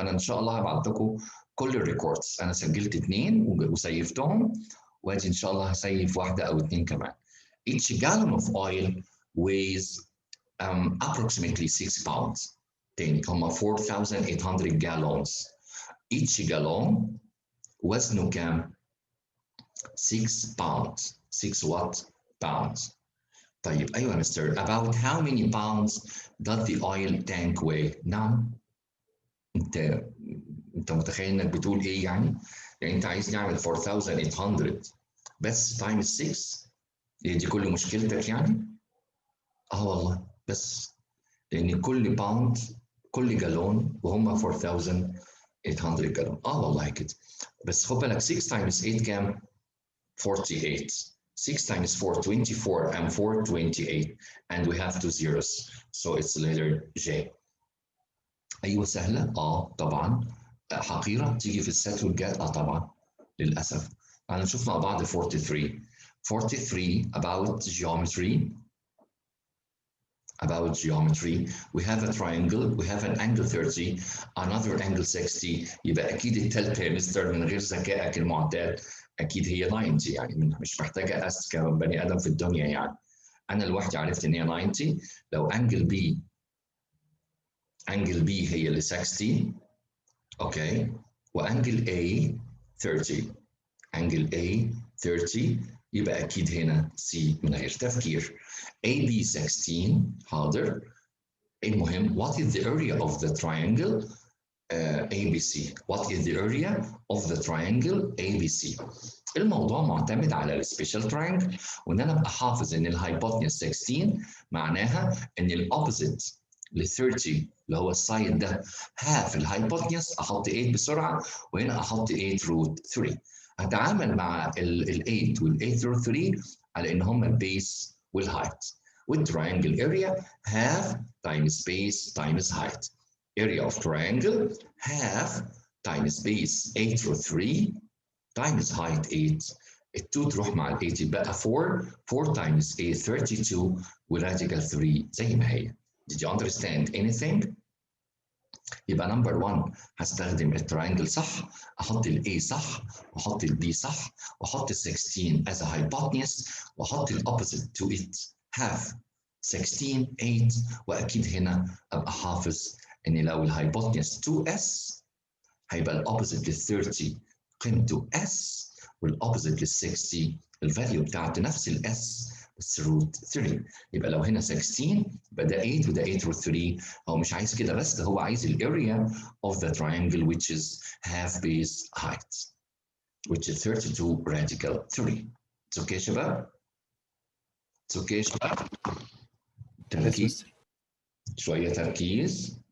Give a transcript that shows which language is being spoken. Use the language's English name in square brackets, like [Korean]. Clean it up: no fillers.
[Arabic] انا ان شاء الله هبعت لكم كل الريكوردز، انا سجلت 2 وسيفتهم، وادي ان شاء الله هسيف واحده او 2 كمان. [English] Each gallon of oil weighs approximately 6 pounds. [Arabic] تاني هم 4800 gallons. [English] Each gallon [Arabic] وزنه كام؟ [English] 6 pounds. 6 what? Pounds. [Arabic] طيب أيوة يا مستر. [English] About how many pounds does the oil tank weigh؟ [Arabic] نعم. أنت متخيل إنك بتقول إيه يعني؟ يعني أنت عايز نعمل 4800 بس times 6؟ دي كل مشكلتك يعني؟ والله بس لأن كل باوند كل جالون وهم 4800 جالون. والله كده. بس خد بالك 6 times 8 كام؟ 48. [English] 6 times 4 24 and 4 28 and we have 2 zeros so it's letter J. [Arabic] أيوة سهلة؟ طبعا. حقيرة تيجي في السات والجات؟ طبعا للأسف. تعالوا نشوف مع بعض 43. [English] 43 about geometry. About geometry, we have a triangle, we have an angle 30, another angle 60. [Arabic] يبقى أكيد التالتة يا مستر من غير ذكائك المعتاد أكيد هي 90 يعني مش محتاجة أذكى من بني آدم في الدنيا يعني. أنا لوحدي عرفت إن هي 90. لو أنجل بي هي اللي 60 أوكي، وأنجل A 30. أنجل A 30 يبقى أكيد هنا C من غير تفكير. AB 16 حاضر. المهم [English] what is the area of the triangle ABC؟ [Arabic] What is the area of the triangle ABC؟ الموضوع معتمد على السبيشال تراينجل، وان انا ابقى حافظ ان الهايبوتنيوس 16 معناها ان الاوبوزيت ل 30 اللي هو السايد ده هاف الهايبوتنيوس، احط 8 بسرعه وهنا احط 8 روت 3. هتعامل مع ال 8 وال 8 روت 3 على ان هم البيس والهايت. [English] والتراينجل area half times base times height. Area of triangle half times base 8 root 3 times height 8. [Arabic] ال 2 تروح مع ال 8 يبقى 4. 4 times 8 32 وراديكال 3 زي ما هي. [English] Did you understand anything؟ [Arabic] يبقى نمبر 1 هستخدم التراينجل صح، احط الاي صح، واحط البي صح، واحط ال 16 [English] as a hypotenuse، [Arabic] واحط الاوبوزيت to it half 16 8. واكيد هنا ابقى حافظ ان لو الهايبوتنيوس 2s هيبقى الاوبوزيت لل 30 قيمته s، والاوبوزيت لل 60 الفاليو بتاعته نفس الاس بس روت 3. يبقى لو هنا 16 يبقى ده 8 وده 8 روت 3. هو مش عايز كده بس، ده هو عايز الاريا [English] of the triangle which is half base height which is 32 radical 3. It's okay [Arabic] شباب؟ It's okay شباب؟ تركيز شوية تركيز.